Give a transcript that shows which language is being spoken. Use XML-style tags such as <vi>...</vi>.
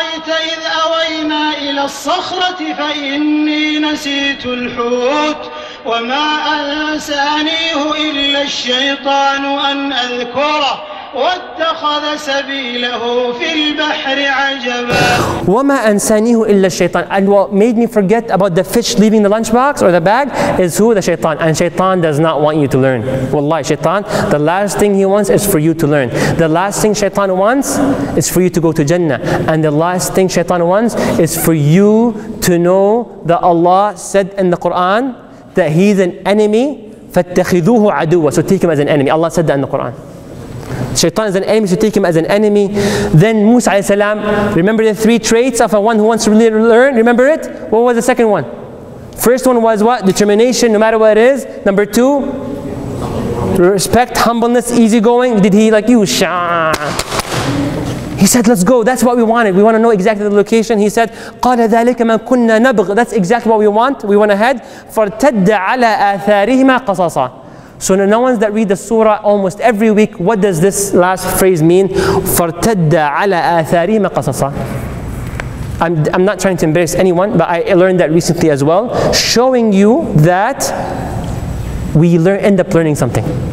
<ar>إذ أوينا إلى الصخرة فإني نسيت الحوت وما أنسانيه إلا الشيطان أن أذكره واتخذ سبيله في البحر عجبا. وما أنسانيه إلا الشيطان.</ar> <en>And what made me forget about the fish leaving the lunchbox or the bag is who? The shaitan. And shaitan does not want you to learn. Wallahi, shaitan, the last thing he wants is for you to learn. The last thing shaitan wants is for you to go to Jannah. And the last thing shaitan wants is for you to know that Allah said in the Quran that he's an enemy.</en> <ar>فَاتَّخِذُوهُ عَدُوًّا.</ar> <en>So take him as an enemy. Allah said that in the Quran. Shaitan is an enemy, so take him as an enemy. Then Musa a.s. remember the three traits of a one who wants to really learn? Remember it? What was the second one? First one was what? Determination, no matter what it is. Number two, respect, humbleness, easygoing. Did he like you? He said, let's go. That's what we wanted. We want to know exactly the location. He said,</en> <ar>قَالَ ذَلِكَ مَا كُنَّا نَبْغِ.</ar> <en>That's exactly what we want. We went ahead.</en> <ar>فَارْتَدَّ عَلَىٰ آثَارِهِمَا قَصَصًا.</ar> <en>So the ones that read the surah almost every week, what does this last phrase mean?</en> <ar>فَارْتَدَّ عَلَىٰ آثَارِهِمَا قَصَصًا.</ar> <en>I'm not trying to embarrass anyone, but I learned that recently as well, showing you that we end up learning something.</en>